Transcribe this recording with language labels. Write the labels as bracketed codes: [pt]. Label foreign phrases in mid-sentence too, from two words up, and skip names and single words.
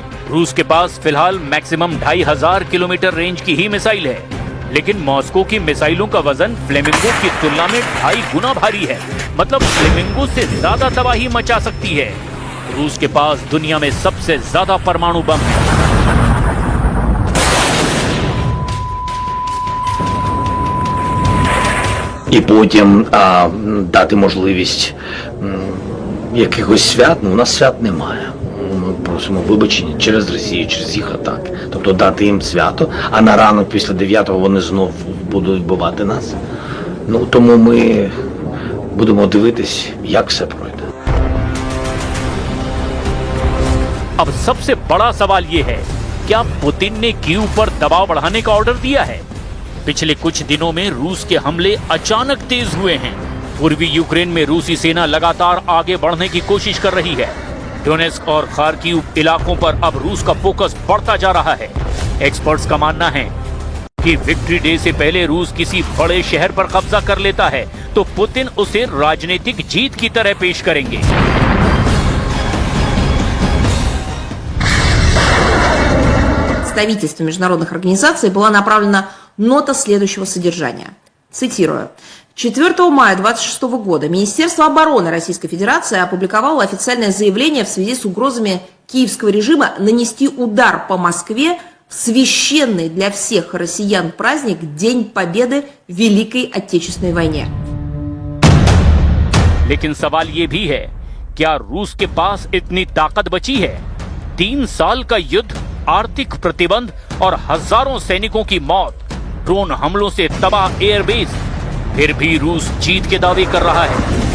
[hi] रूस के पास फिलहाल मैक्सिमम 2500 किलोमीटर रेंज की ही मिसाइल है, लेकिन मॉस्को की मिसाइलों का वजन फ्लेमिंगो की तुलना में 2.5 गुना भारी है। मतलब फ्लेमिंगो से ज्यादा तबाही मचा सकती है। रूस के पास दुनिया में सबसे ज्यादा परमाणु बम है। [uk] І потім дати можливість якихось свят. Ну, у нас свят немає. Ми просимо вибачення через Росію, через їх атаки. Тобто дати їм свято, а на ранок після 9-го вони знов будуть вбивати нас. Ну, тому ми будемо дивитись, як все пройде. [hi] अब सबसे बड़ा सवाल ये है, क्या पुतिन ने कीव पर दबाव बढ़ाने का ऑर्डर दिया है? पिछले कुछ दिनों में रूस के हमले अचानक तेज हुए हैं। पूर्वी यूक्रेन में रूसी सेना लगातार आगे बढ़ने की कोशिश कर रही है। डोनेस्क और खार्किव इलाकों पर अब रूस का फोकस बढ़ता जा रहा है। एक्सपर्ट्स का मानना है कि विक्ट्री डे से पहले रूस किसी बड़े शहर पर कब्जा कर लेता है तो पुतिन उसे राजनीतिक जीत की तरह पेश करेंगे। [ru] Представительству международных организаций была направлена нота следующего содержания. Цитирую. 4 мая 26 года Министерство обороны Российской Федерации опубликовало официальное заявление в связи с угрозами киевского режима нанести удар по Москве в священный для всех россиян праздник День Победы в Великой Отечественной वойне। [hi] लेकिन सवाल ये भी है, क्या रूस के पास इतनी ताकत बची है? 3 साल का युद्ध, आर्थिक प्रतिबंध और हजारों सैनिकों की मौत, ड्रोन हमलों से तबाह एयरबेस, फिर भी रूस जीत के दावे कर रहा है।